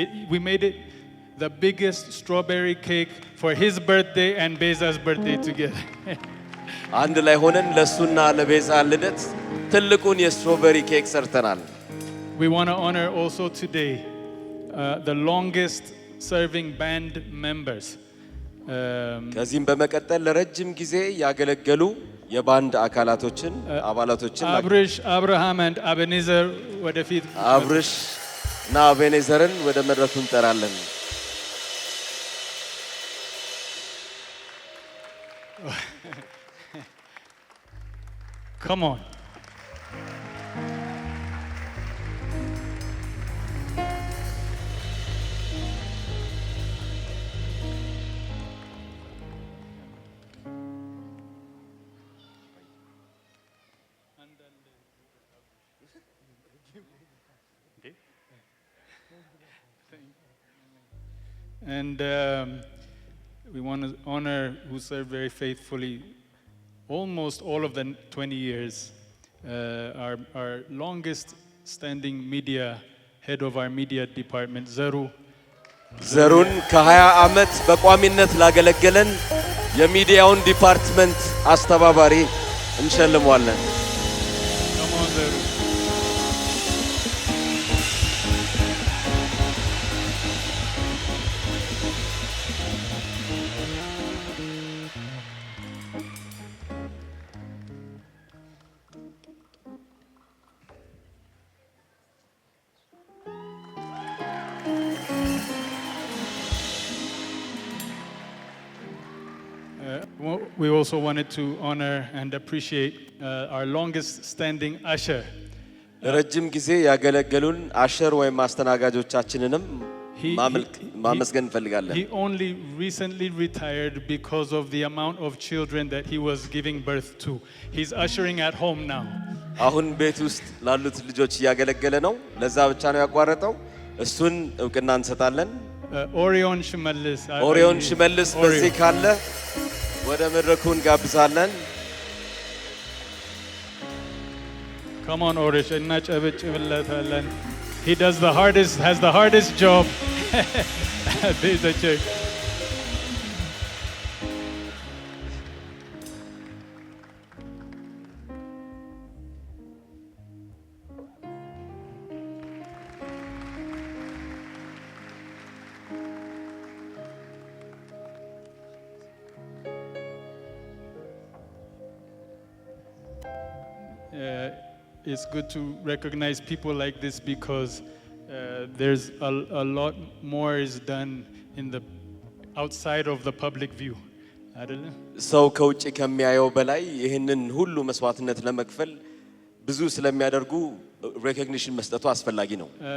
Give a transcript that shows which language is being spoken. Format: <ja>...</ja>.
<en>We made it the biggest strawberry cake for his birthday and Beza's birthday together.</en> <am>አንድ ላይ ሆነን ለሱና ለቤዛ ልደት ትልቁን የስትሮበሪ ኬክ ሰርተናል።</am> <en>We want to honor also today the longest serving band members.</en> <am>ከዚህም በመቀጠል ለረጅም ጊዜ ያገለገሉ የባንድ አባላቶችን አብርሽ አብርሃም and Ebenezer ወደፊት አብርሽ እና አቤኔዘርን ወደ መድረኩ እንጠራለን።</am> <en>Come on. And we want to honor who served very faithfully almost all of the 20 years. Our longest standing media head of our media department, Zaru.</en> <am>ዘሩን ከ20 ዓመት በቋሚነት ላገለገለን የሚዲያውን ዲፓርትመንት አስተባባሪ እንሸልመዋለን።</am> <en>Come on, Zaru. We also wanted to honor and appreciate our longest standing usher.</en> <am>ለረጅም ጊዜ ያገለገሉን አሸር ወይም አስተናጋጆቻችንንም ማመስገን እንፈልጋለን።</am> <en>He only recently retired because of the amount of children that he was giving birth to. He's ushering at home now.</en> <am>አሁን ቤት ውስጥ ላሉት ልጆች እያገለገለ ነው። ለዛ ብቻ ነው ያቋረጠው። እሱን እውቅና እንሰጣለን። ኦሪዮን ሽመልስ ኦሪዮን ሽመልስ በዚህ ካለ ወደ መድረኩ እንጋብዛለን።</am> <en>Come on, Orish,</en> <am>እናጨብጭብለታለን.</am> <en>He has the hardest job at the church. It's good to recognize people like this because there's a lot more is done in the outside of the public view.</en> <am>አይደለም ሰው ከውጭ ከሚያየው በላይ ይህንን ሁሉ መስዋዕትነት ለመክፈል ብዙ ስለሚያደርጉ ሬኮግኒሽን መስጠቱ አስፈላጊ ነው።</am>